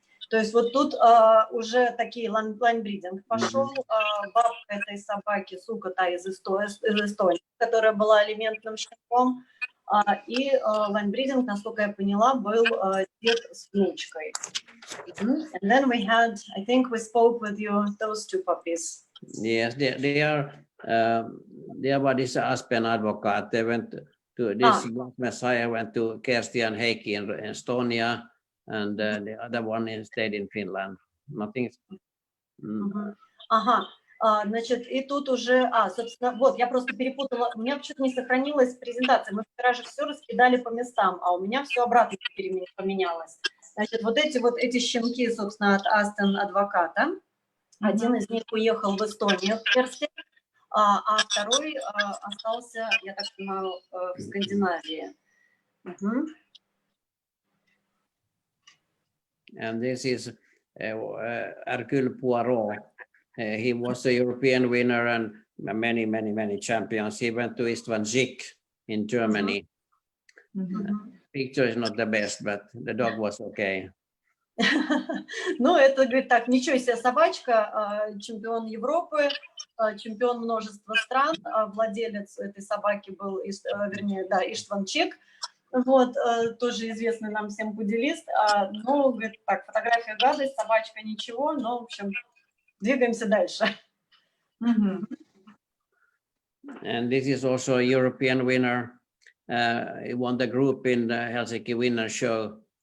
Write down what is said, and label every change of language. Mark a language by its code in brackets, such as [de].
[ru] То есть вот тут уже такие лайнбридинг пошел. Бабка этой собаки, сука та из Эстонии, которая была алиментным щенком. И лайнбридинг, насколько я поняла, был дед с внучкой. [en] And then we had, I think we spoke with you, those 2 puppies. Yes, they are what is Aspen Advocate. They went to this Messiah went to Kersti and Heikki in Estonia, and the other one stayed in Finland. Nothing. [ru] Значит, и тут уже, собственно, вот, я просто перепутала, у меня почему-то не сохранилась презентация, мы вчера же все раскидали по местам, а у меня все обратно поменялось. Значит, вот эти щенки, собственно, от Астон адвоката, один из них уехал в Эстонию в Перске, а второй остался, я так понимаю, в Скандинавии. [en] And this is Hercule Poirot. He was a European winner and many champions. He went to Istvan Zik in Germany. Picture is not the best, but the dog was okay. [ru] Ну, это, говорит, так, ничего себе, собачка, чемпион Европы, чемпион множества стран, владелец этой собаки был, вернее, да, Иштван Чек, вот, тоже известный нам всем пуделист, но, говорит, так, фотография гадость, собачка ничего, но, в общем, двигаемся дальше. [en] And this is also a European winner. He won the group in the Helsinki Winner Show.